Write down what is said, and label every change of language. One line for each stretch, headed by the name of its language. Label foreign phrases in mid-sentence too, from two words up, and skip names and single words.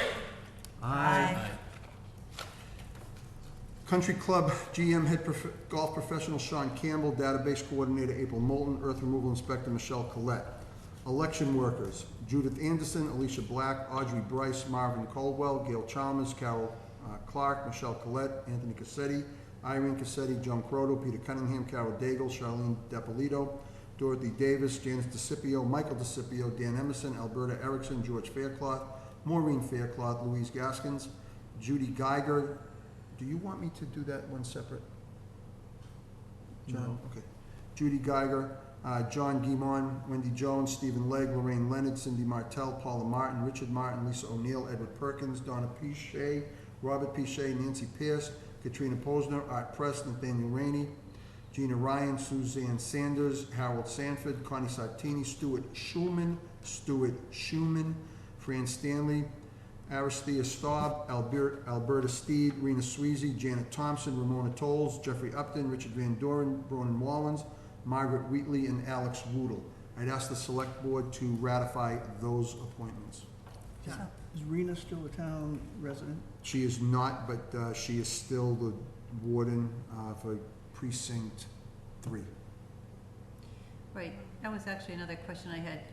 English: Aye. Country Club GM Head Golf Professional Sean Campbell, Database Coordinator April Moulton, Earth Removal Inspector Michelle Collette. Election Workers, Judith Anderson, Alicia Black, Audrey Bryce, Marvin Caldwell, Gail Chalmers, Carol Clark, Michelle Collette, Anthony Cassetti, Irene Cassetti, Joan Croto, Peter Cunningham, Carol Daigle, Charlene Depolito, Dorothy Davis, Janice DeCipio, Michael DeCipio, Dan Emerson, Alberta Erickson, George Faircloth, Maureen Faircloth, Louise Gaskins, Judy Geiger. Do you want me to do that one separate? John? No. Okay. Judy Geiger, John Guimon, Wendy Jones, Stephen Legg, Lorraine Leonard, Cindy Martell, Paula Martin, Richard Martin, Lisa O'Neill, Edward Perkins, Donna Pichet, Robert Pichet, Nancy Pierce, Katrina Posner, Art Press, Nathaniel Rainey, Gina Ryan, Suzanne Sanders, Harold Sanford, Connie Sartini, Stuart Schulman, Fran Stanley, Aristhea Staub, Alberta Steed, Rena Sweezy, Janet Thompson, Ramona Tolles, Jeffrey Upton, Richard Van Doren, Bronan Wallens, Margaret Wheatley, and Alex Woodle. I'd ask the select board to ratify those appointments. So- Is Rena still a town resident? She is not, but she is still the warden for precinct 3. Right, that was actually another question I had.